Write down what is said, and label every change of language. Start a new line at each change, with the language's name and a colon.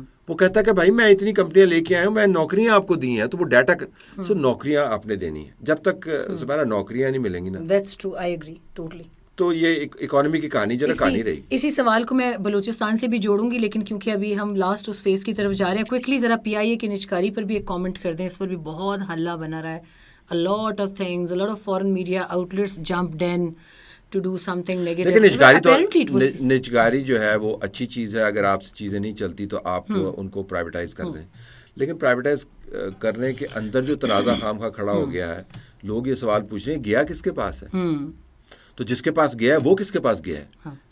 Urdu: وہ کہتا ہے کہ بھائی میں اتنی کمپنیاں لے کے آیا ہوں, میں نوکریاں آپ کو دی ہیں, تو وہ ڈیٹا سو نوکریاں آپ نے دینی ہے. جب تک ہمارا نوکریاں نہیں ملیں گی نا,
English: That's true, I agree totally.
Urdu: تو یہ اکانومی کی کہانی جو ہے کہانی رہی. اسی سوال کو میں بلوچستان سے بھی جوڑوں گی, لیکن کیونکہ ابھی ہم لاسٹ اس فیز کی طرف جا رہے ہیں, کوئکلی ذرا پی آئی اے کی نجکاری پر بھی ایک کامنٹ کر دیں. اس پر بھی بہت ہلہ بنا رہا ہے.
English: A lot of things, a lot of foreign media outlets jumped in to do something negative.
Urdu: لیکن نجکاری جو ہے وہ اچھی چیز ہے. اگر آپ سے چیزیں نہیں چلتی تو آپ ان کو پرائیویٹائز کر دیں. لیکن پرائیویٹائز کرنے کے اندر جو تنازع خام خواہ کھڑا ہو گیا ہے, لوگ یہ سوال پوچھ رہے ہیں گیا کس کے پاس ہے, تو جس کے پاس گیا ہے وہ کس کے پاس گیا ہے.